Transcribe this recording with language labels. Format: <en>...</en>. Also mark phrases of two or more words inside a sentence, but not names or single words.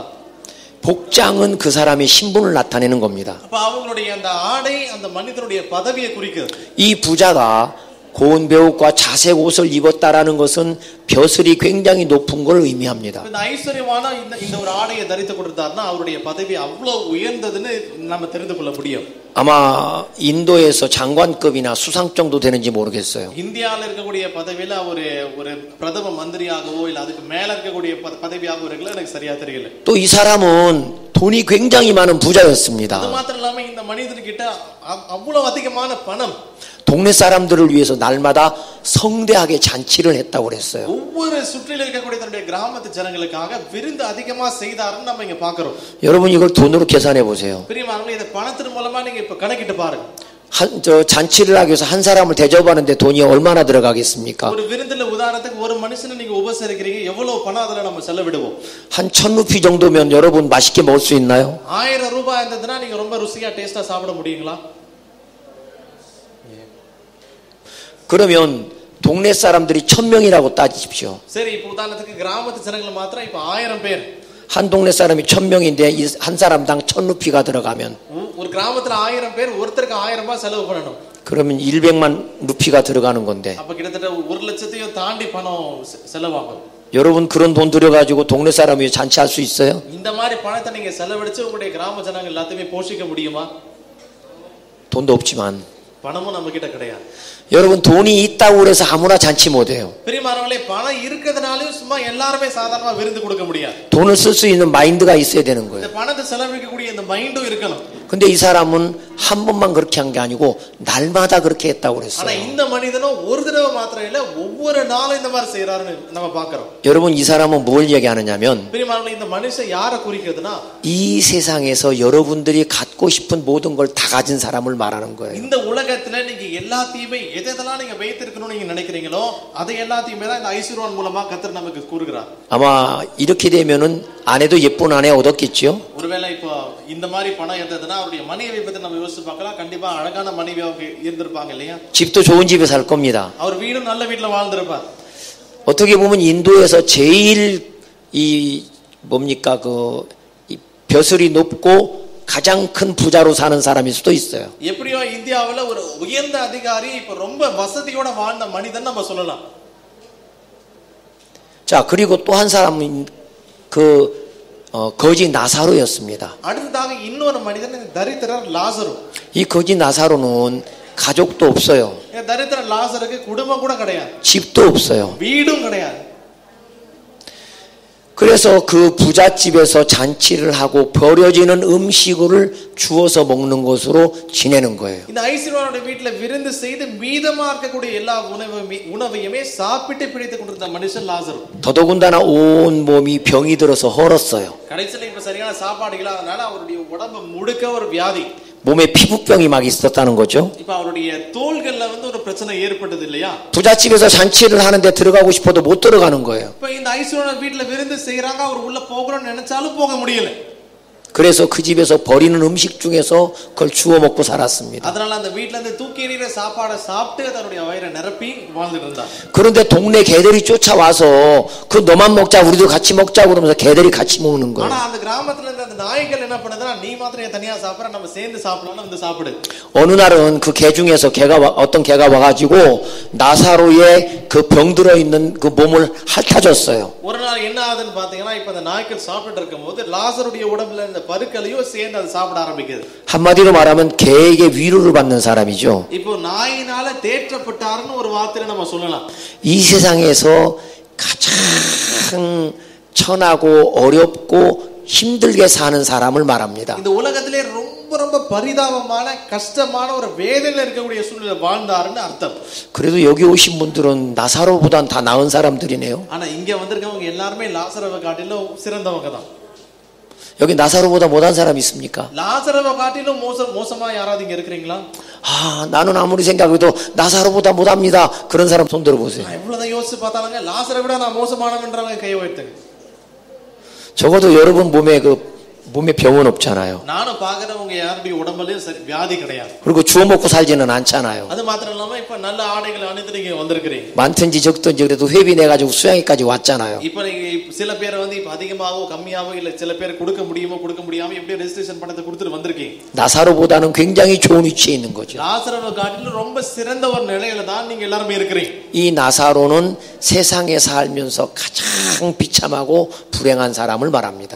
<ko>복장은 그 사람의 신분을 나타내는 겁니다.</ko> <ta>அப்ப அவங்களுடைய அந்த ஆடை அந்த மனிதனுடைய பதவியை குறிக்குது.</ta> <ko>이 부자가 고운 배옷과 자색 옷을 입었다라는 것은 벼슬이 굉장히 높은 걸 의미합니다.</ko> <ta>இந்த ஐஸ்வர்யமான இந்த ஒரு ஆடையை தரித்து கொடுத்தாருன்னா அவருடைய பதவி அவ்வளவு உயர்ந்ததுன்னு நம்ம தெரிந்து கொள்ள முடியும்.</ta> <ko>아마 인도에서 장관급이나 수상 정도 되는지 모르겠어요.</ko> <ta>இந்தியால இருக்கக்கூடிய பதவியில ஒரு பிரதம மந்திரியாகவோ இல்ல அதுக்கு மேல இருக்கக்கூடிய பதவியாகவோ இருக்கல, எனக்கு சரியா தெரியல.</ta> <ko>또 이 사람은 돈이 굉장히 많은 부자였습니다.</ko> <ta>அது மாத்திரம் இல்லாம இந்த மனிதர்கிட்ட அவ்வளவு அதிகமான பணம்.</ta> <ko>동네 사람들을 위해서 날마다 성대하게 잔치를 했다고 그랬어요.</ko> <ta>ஒவ்வொரு சுற்றில இருக்கக்கூடிய தன்னுடைய கிராமத்து ஜனங்களுக்காக விருந்து அதிகமா செய்தாருன்னு நம்ம இங்க பார்க்கிறோம்.</ta> <ko>여러분 이걸 돈으로 계산해 보세요.</ko> <ta>பிரியமானவர்களே, இத பணத்தின் மூலமா நீங்க இப்ப கணக்கிட்டு பாருங்க.</ta> <ko>잔치를 하기 위해서 한 사람을 대접하는데 돈이 얼마나 들어가겠습니까?</ko> <ta>ஒரு விருந்துல உதாரணத்துக்கு ஒரு மனுஷனை நீங்க உபசரிக்கிறீங்க, எவ்வளவு பணம் அதுல நம்ம செலவிடுவோம்?</ta> <ko>한 1000루피 정도면 여러분 맛있게 먹을 수 있나요?</ko> <ta>1000 ரூபாய் இருந்ததுன்னா நீங்க ரொம்ப ருசியா டேஸ்டா சாப்பிட முடியுங்களா?</ta> <ko>그러면 동네 사람들이 1000명이라고 따지십시오.</ko> <ta>சரி, இப்போ உதாரணத்துக்கு கிராமத்து ஜனங்கள் மாத்திரம் இப்ப 1000 பேர்.</ta> <ko>한 동네 사람이 1000명인데 한 사람당 1000루피가 들어가면</ko> <ta>ஒரு கிராமத்துல 1000 பேர், ஒருத்தருக்கு 1000 ரூபாய் செலவு பண்ணணும்.</ta> <ko>그러면 100만 루피가 들어가는 건데</ko> <ta>அப்ப கிட்டத்தட்ட 1 லட்சத்தையும் தாண்டி பணம் செலவாகும்.</ta> <ko>여러분 그런 돈 들여가지고 동네 사람 위해 잔치할 수 있어요?</ko> <ta>இந்த மாதிரி பணத்தை நீங்க செலவழிச்சு உங்களுடைய கிராம ஜனங்கள் எல்லாத்தையுமே போஷிக்க முடியுமா?</ta> <ko>돈도 없지만</ko> <ta>பணமும் நம்ம கிட்ட கிடையாது.</ta> <ko>여러분 돈이 있다고 해서 아무나 잔치 못해요.</ko> <ta>பிரியமானவர்களே, பணம் இருக்கிறதுனாலும் சும்மா எல்லாருமே சாதாரணமா விருந்து கொடுக்க முடியாது.</ta> <ko>돈을 쓸 수 있는 마인드가 있어야 되는</ko> <ta>இந்த</ta> <ko>거예요.</ko> <ta>பணத்தை செலவழிக்கக்கூடிய இந்த மைண்டும் இருக்கணும்.</ta> <ko>근데 이 사람은 한 번만 그렇게 한 게 아니고 날마다 그렇게 했다고</ko> <ta>ஆனா</ta> <ko>그랬어요.</ko> <ta>இந்த மனிதனும் ஒரு தடவை மாத்திரம் இல்ல, ஒவ்வொரு நாளும் இந்த மாதிரி செய்யறாருன்னு நம்ம பார்க்கிறோம்.</ta> <ko>여러분 이 사람은 뭘 얘기하느냐면</ko> <ta>பிரியமானவர்களே, இந்த மனுஷன் யாரை குறிக்கிறதுனா</ta> <ko>이 세상에서 여러분들이 갖고 싶은 모든 걸 다 가진 사람을 말하는 거예요.</ko> <ta>இந்த உலகத்துல நீங்க எல்லாத்தையுமே எதெல்லாம் நீங்க வைத்திருக்கணும்னு நீங்க நினைக்கிறீங்களோ அதை எல்லாத்தையுமே தான் இந்த ஐஸ்வர்யவான் மூலமா கர்த்தர் நமக்கு கூறுகிறார்.</ta> <ko>아마 이렇게 되면은 아내도 예쁜 아내 얻었겠죠.</ko> <ta>ஒருவேளை இப்போ இந்த மாதிரி பணம் இருந்ததுன்னா அவருடைய மனைவியை பத்தி நம்ம யோசிச்சு பார்க்கலாம். கண்டிப்பா அழகான மனைவியாக இருந்திருப்பாங்க இல்லையா?</ta> <ko>집도 좋은 집에 살 겁니다.</ko> <ta>அவர் வீடும் நல்ல வீட்டுல வாழ்ந்திருப்பார்.</ta> <ko>어떻게 보면 인도에서 제일 이 뭡니까 이 벼슬이 높고 가장 큰 부자로 사는 사람일 수도 있어요.</ko> <ta>எப்படியோ இந்தியாவுல ஒரு உயர்ந்த அதிகாரி, இப்ப ரொம்ப வசதியோட வாழ்ந்த மனிதன் நம்ம சொல்லலாம்.</ta> <ko>자, 그리고 또 한 사람은 거지 나사로였습니다.</ko> <ta>அடுத்ததாக இன்னொரு மனிதன் தரித்திரர் லாசரு.</ta> <ko>이 거지 나사로는 가족도 없어요.</ko> <ta>தரித்திர லாசருக்கு குடும்பம் கூட கிடையாது.</ta> <ko>집도 없어요.</ko> <ta>வீடும் கிடையாது.</ta> <ko>그래서 그 부잣집에서 잔치를 하고 버려지는 음식을 주워서 먹는 것으로 지내는 거예요.</ko> <ta>இந்த ஐஸ்வர்யவானுடைய வீட்ல விருந்து செய்து மீதமா இருக்கக்கூடிய எல்லா உணவையுமே சாப்பிட்டு பிடித்துக் கொண்டிருந்த மனுஷன் லாசரு.</ta> <ko>더더군다나 온 몸이 병이 들어서 헐었어요.</ko> <ta>கடைசில இப்ப சரியான சாப்பாடு இல்லாதனால அவருடைய உடம்பு முழுக்க ஒரு வியாதி.</ta> <ko>몸에 피부병이 막 있었다는 거죠.</ko> <ta>இப்ப அவருடைய தோள்கள்ல ஒரு பிரச்சனை ஏற்பட்டது இல்லையா?</ta> <ko>부잣집에서 잔치를 하는데 들어가고 싶어도 못 들어가는 거예요.</ko> <ta>இப்ப இந்த ஐஸ்வர்யவான் வீட்ல விருந்து செய்யறாங்க, அவர் உள்ள போகணும்னு நினைச்சாலும் போக முடியல.</ta> <ko>그래서 그 집에서 버리는 음식 중에서 그걸 주워 먹고 살았습니다.</ko> <ta>அதனால அந்த வீட்ல இருந்து தூக்கி எறிகிற சாப்பாடை சாப்பிட்டு தன்னுடைய வயிறை நிரப்பி வாழ்ந்துட்டு இருந்தார்.</ta> <ko>그런데 동네 개들이 쫓아와서 그 너만 먹자 우리도 같이 먹자 그러면서 개들이 같이 먹는 거예요.</ko> <ta>ஆனா அந்த கிராமத்துல இருந்த அந்த நாய்கள் என்ன பண்ணுதுன்னா, நீ மாத்திரம் தனியா சாப்பிடுற, நம்ம சேர்ந்து சாப்பிடலாம், வந்து சாப்பிடு.</ta> <ko>어느 날은 그 개 중에서 어떤 개가 와가지고 나사로의 그 병들어 있는 그 몸을 핥아줬어요.</ko> <ta>ஒரு நாள் என்ன ஆகுதுன்னு பாத்தீங்கன்னா, இப்ப அந்த நாய்கள் சாப்பிட்டு இருக்கும்போது லாசருடைய உடம்புல இந்த பருக்களையும் சேர்ந்து அதை சாப்பிட ஆரம்பிக்குது.</ta> <ko>한마디로 말하면 개에게 위로를 받는 사람이죠.</ko> <ta>இப்போ நாயினால தேற்றப்பட்டாருன்னு ஒரு வார்த்தையில நம்ம சொல்லலாம்.</ta> <ko>이 세상에서 가장 천하고 어렵고 힘들게 사는 사람을 말합니다.</ko> <ta>இந்த உலகத்திலே ரொம்ப பரிதாபமான கஷ்டமான ஒரு வேதனையில இருக்கக்கூடிய சூழ்நிலை வாழ்ந்தாருன்னு அர்த்தம்.</ta> <ko>그래도 여기 오신 분들은 나사로보단 다 나은 사람들이네요.</ko> <ta>ஆனா இங்க வந்திருக்கவங்க எல்லாருமே லாசருவை காட்டிலும் சிறந்தவங்க தான்.</ta> <ko>여기 나사로보다 못한 사람 있습니까?</ko> <ta>லாசருவை காட்டிலும் மோசமா யாராவது இங்க இருக்கிறீங்களா?</ta> <ko>나는 아무리 생각해도 나사로보다 못합니다. 그런 사람 손 들어보세요.</ko> <ta>எவ்வளவுதான் யோசிச்சு பார்த்தாலுங்க லாசரை விட நான் மோசமானவன்றவங்க கையை உயர்த்துங்க.</ta> <ko>적어도 여러분 몸에 병은 없잖아요.</ko> <ta>நானும் பாக்குறவங்க யாருடைய உடம்புலயும் வியாதி கிடையாது.</ta> <ko>그리고 주워 먹고 살지는 않잖아요.</ko> <ta>அது மாத்திரம் இல்லாம இப்ப நல்ல ஆடைகளை அணிந்து நீங்க வந்திருக்கிறீங்க.</ta> <ko>많든지 적든지 그래도 회비 내가지고 수양회까지 왔잖아요.</ko> <ta>இப்ப நீங்க சில பேர் இப்ப அதிகமாவோ கம்மியாவோ இல்ல சில பேர் கொடுக்க முடியுமோ கொடுக்க முடியாம எப்படி ரெஜிஸ்ட்ரேஷன் பணத்தை கொடுத்துட்டு வந்திருக்கீங்க.</ta> <ko>나사로보다는 굉장히 좋은 위치에 있는 거죠.</ko> <ta>லாசருவை காட்டிலும் ரொம்ப சிறந்த ஒரு நிலையில தான் நீங்க எல்லாரும் இருக்கிறீங்க.</ta> <ko>이 나사로는 세상에 살면서 가장 비참하고 불행한 사람을 말합니다.</ko>